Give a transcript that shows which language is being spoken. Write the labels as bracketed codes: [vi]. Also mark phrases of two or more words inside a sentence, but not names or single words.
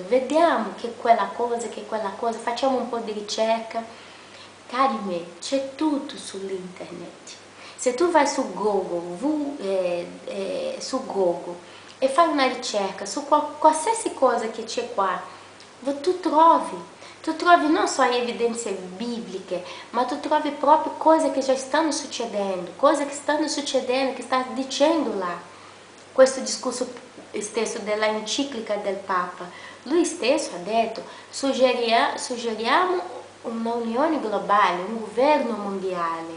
[it] Vediamo che quella cosa, facciamo un po' di ricerca. Cari miei, c'è tutto sull'internet. Se tu vai su Google, e fai una ricerca su qualsiasi cosa che c'è qua, tu trovi non [pt] só evidências bíblicas, [it] ma tu trovi proprio cose che già stanno succedendo, che sta dicendo là. Questo discorso stesso della enciclica del Papa, lui stesso ha detto, suggeriamo un'unione globale, un governo mondiale.